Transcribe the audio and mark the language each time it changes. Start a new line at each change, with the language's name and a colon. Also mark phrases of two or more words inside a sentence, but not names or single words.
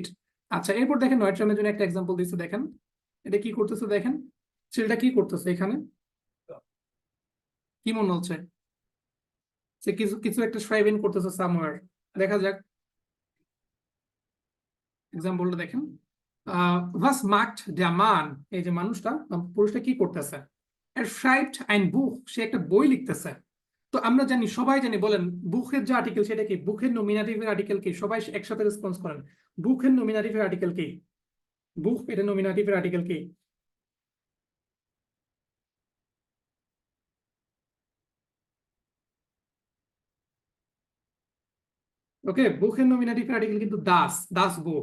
Bangla: আচ্ছা এরপর দেখেন নয়ট্রামের জন্য একটা এক্সাম্পল দিচ্ছে, দেখেন এটা কি করতেছে, দেখেন ছেলেটা কি করতেছে এখানে, কি মনে হচ্ছে? সে কিছু কিছু একটা schreiben করতেছে সামওয়্যার। দেখা যাক এক্সাম্পলটা দেখেন।
German: was macht der Mann,
Bangla: এই যে মানুষটা পুরুষটা কি করতেছে,
German: er schreibt ein Buch,
Bangla: সে একটা বই লিখতেছে। তো আমরা জানি, সবাই জানি, বলেন বুকের যে আর্টিকেল সেটা কি, বুকের নমিনেটিভের আর্টিকেল কি, সবাই একসাথে রেসপন্স করেন। বুকের নমিনেটিভের আর্টিকেল কি, বুক এটা নমিনেটিভের আর্টিকেল কি? ওকে, বুকের নমিনেটিভের আর্টিকেল কিন্তু দাস,
German: das Buch.